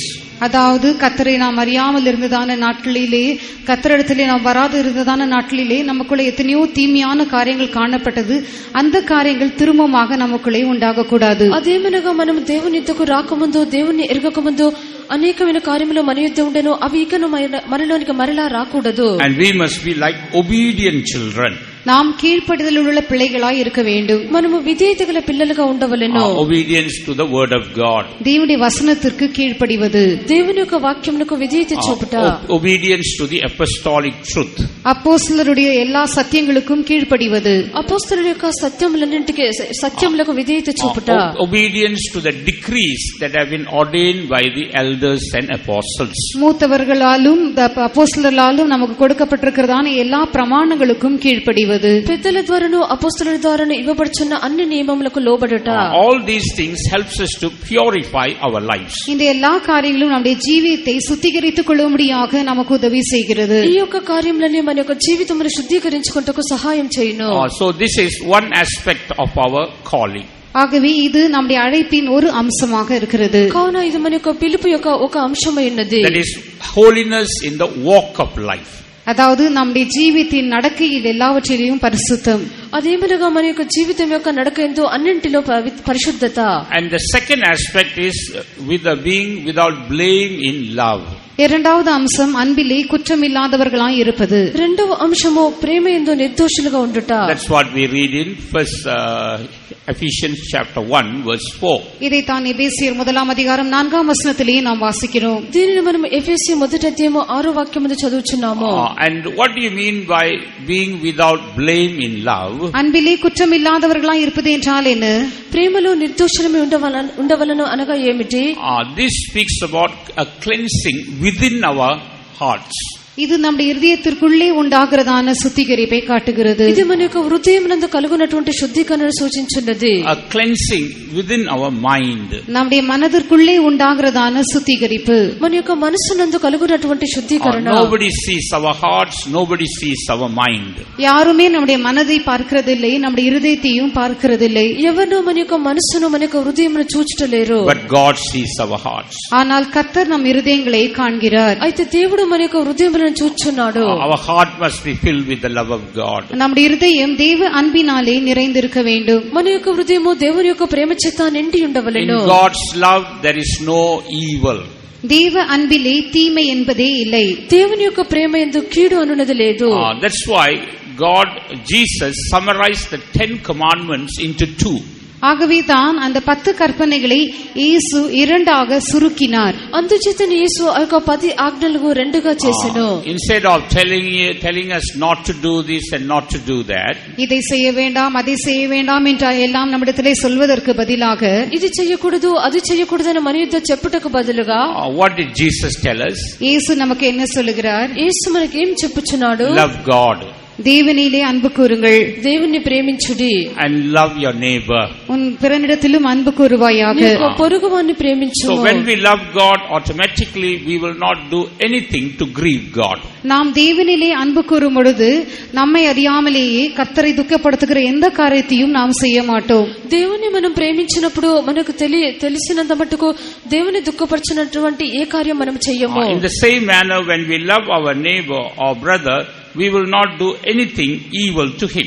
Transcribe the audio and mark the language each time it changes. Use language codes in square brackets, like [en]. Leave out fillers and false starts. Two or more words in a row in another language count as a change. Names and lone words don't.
[ta] அதாவது கர்த்தரை நாம் அறியாமல் இருந்ததான நாட்களிலே, கர்த்தரிடத்திலே நாம் வராது இருந்ததான நாட்களிலே நமக்குள்ளே எத்தனையோ தீமையான காரியங்கள் காணப்பட்டது. அந்த காரியங்கள் திரும்பமாக நமக்குள்ளே உண்டாகக்கூடாது. [te] అదేమనగా మనం దేవుని యుద్ధకు రాకముందు, దేవుని ఎరగకముందు అనేకమైన కార్యములు మన యుద్ధ ఉండెను. అవి ఇకను మనలోనికి మరలా రాకూడదు. [en] And we must be like obedient children. [ta] நாம் கீழ்ப்படிதல் உள்ள பிள்ளைகளாய் இருக்க வேண்டும். [te] మనము విధేయత గల పిల్లలుగా ఉండవలెను. [en] Obedience to the word of God. [ta] தேவனுடைய வசனத்திற்கு கீழ்ப்படிவது. [te] దేవుని యొక్క వాక్యమునకు విధేయత చూపుట. [en] Obedience to the apostolic truth. [ta] அப்போஸ்தலருடைய எல்லா சத்தியங்களுக்கும் கீழ்ப்படிவது. [te] అపోస్తలుల యొక్క సత్యములన్నింటికి సత్యములకు విధేయత చూపుట. [en] Obedience to the decrees that have been ordained by the elders and apostles. [ta] மூத்தவர்களாலும் அப்போஸ்தலராலும் நமக்கு கொடுக்கப்பட்டிருக்கிறதான எல்லா பிரமாணங்களுக்கும் கீழ்ப்படிவது. [te] పెద్దల ద్వారాను అపోస్తలుల ద్వారాను ఇవ్వబడుచున్న అన్ని నియమములకు లోబడుట. [en] All these things helps us to purify our lives. [ta] இந்த எல்லா காரியங்களும் நம்முடைய ஜீவியத்தை சுத்திகரித்துக் கொள்ளும்படியாக நமக்கு உதவி செய்கிறது. [te] ఈ యొక్క కార్యములన్నీ మన యొక్క జీవితమును శుద్ధీకరించుకొనుటకు సహాయం చేయును. [en] So this is one aspect of our calling. [ta] ஆகவே இது நம்முடைய அழைப்பின் ஒரு அம்சமாக இருக்கிறது. [te] కావున ఇది మన యొక్క పిలుపు యొక్క ఒక అంశమై ఉన్నది. [en] That is holiness in the walk of life. [ta] அதாவது நம்முடைய ஜீவித்தின் நடக்கையில் எல்லாவற்றிலும் பரிசுத்தம். [te] అదేమనగా మన యొక్క జీవితం యొక్క నడక ఎంతో అన్నింటిలో పరిశుద్ధత. [en] And the second aspect is with the being without blame in love. [ta] இரண்டாவது அம்சம் அன்பிலே குற்றமில்லாதவர்களாய் இருப்பது. [te] రెండవ అంశము ప్రేమ యందు నిర్దోషులుగా ఉండుట. [en] That's what we read in first Ephesians chapter 1 verse 4. [ta] இதை தான் எபேசியர் முதலாம் அதிகாரம் 4ஆம் வசனத்திலே நாம் வாசிக்கிறோம். [te] దీనిని మనం ఎఫెసీ మొదటి అధ్యాయము 6వ వాక్యములో చదువుచున్నాము. [en] And what do you mean by being without blame in love? [ta] அன்பிலே குற்றமில்லாதவர்களாய் இருப்பது என்றால் என்ன? [te] ప్రేమలో నిర్దోషులమై ఉండవలను అనగా ఏమిటి? [en] This speaks about a cleansing within our hearts. [ta] இது நம்முடைய இதயத்திற்குள்ளே உண்டாகிறதான சுத்திகரிப்பை காட்டுகிறது. [te] ఇది మన యొక్క హృదయమునందు కలుగునటువంటి శుద్ధీకరణను సూచించున్నది. [en] A cleansing within our mind. [ta] நம்முடைய மனதிற்குள்ளே உண்டாகிறதான சுத்திகரிப்பு. [te] మన యొక్క మనస్సునందు కలుగునటువంటి శుద్ధీకరణ. [en] Nobody sees our hearts, nobody sees our mind. [ta] யாருமே நம்முடைய மனதை பார்க்கிறதில்லை, நம்முடைய இருதயத்தையும் பார்க்கிறதில்லை. [te] ఎవరో మన యొక్క మనస్సును మన యొక్క హృదయమును చూచుటలేరు. [en] But God sees our hearts. [ta] ஆனால் கர்த்தர் நம் இருதயங்களை காண்கிறார். [te] అయితే దేవుడు మన యొక్క హృదయములను మనం చూస్తున్నాడు. [en] Our heart must be filled with the love of God. [ta] நம்முடைய இருதயம் தேவ அன்பினாலே நிறைந்திருக்க வேண்டும். [te] మన యొక్క హృదయము దేవుని యొక్క ప్రేమ చేత నిండి ఉండవలెను. [en] In God's love there is no evil. [ta] தேவ அன்பிலே தீமை என்பதே இல்லை. [te] దేవుని యొక్క ప్రేమ యందు కీడు అనునది లేదు. [en] That's why Jesus summarized the 10 commandments into 2. [ta] ஆகவே தான் அந்த 10 கற்பனைகளை இயேசு இரண்டாக சுருக்கினார். [te] అందుచేత యేసు ఆ యొక్క 10 ఆజ్ఞలను రెండుగా చేసెను. [en] Instead of telling us not to do this and not to do that, [ta] இதை செய்ய வேண்டாம் அதை செய்ய வேண்டாம் என்று எல்லாம் நம்மிடத்திலே சொல்வதற்கு பதிலாக [te] ఇది చేయకూడదు అది చేయకూడదని మన యుద్ధ చెప్పుటకు బదులుగా [en] what did Jesus tell us? [ta] இயேசு நமக்கு என்ன சொல்லுகிறார்? [te] యేసు మనకి ఏం చెప్పుచున్నాడు? [en] Love God. [ta] தேவனிலே அன்பு கூறுங்கள். [te] దేవుని ప్రేమించుడి. [en] And love your neighbor. [ta] உன் பிறனிடத்திலும் அன்பு கூறுவாயாக. [te] నీ పొరుగువాని ప్రేమించుము. [en] So when we love God, automatically we will not do anything to grieve God. [ta] நாம் தேவனிலே அன்பு கூறும் பொழுது நம்மை அறியாமலேயே கர்த்தரை துக்கப்படுத்துகிற எந்த காரியத்தையும் நாம் செய்ய மாட்டோம். [te] దేవుని మనం ప్రేమించినప్పుడు మనకు తెలిసినంత మట్టుకు దేవుని దుఃఖపరచినటువంటి ఏ కార్యం మనం చెయ్యము. [en] In the same manner, when we love our neighbor or brother, we will not do anything evil to him.